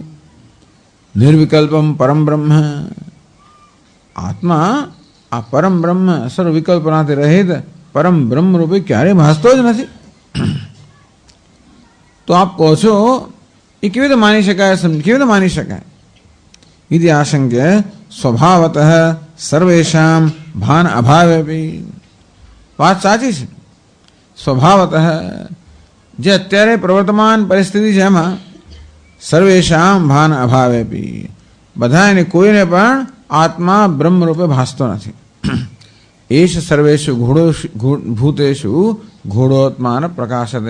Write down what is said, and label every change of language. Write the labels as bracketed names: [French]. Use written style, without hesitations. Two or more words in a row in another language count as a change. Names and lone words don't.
[Sanskrit] निर्विकल्पम् परमं ब्रह्म. [Gujarati] આત્મા આ પરમ બ્રહ્મ, સર્વ વિકલ્પનાથી રહિત પરમ બ્રહ્મ રૂપે ક્યારેય ભાસતો જ નથી. તો આપ કહો છો એ કેવી રીતે માની શકાય? કેવી રીતે માની શકાય? [Sanskrit] इति आशंक्य स्वभावतः सर्वेषां भान अभावे. [Gujarati] વાત સાચી છે. સ્વભાવતઃ જે અત્યારે પ્રવર્તમાન પરિસ્થિતિ છે એમાં [Sanskrit] सर्वेषां भान अभावे [Gujarati] પી, બધાને કોઈને પણ આત્મા બ્રહ્મ રૂપે ભાસતો નથી. [Sanskrit] एष सर्वेषु भूतेषु गूढात्मा न प्रकाशते.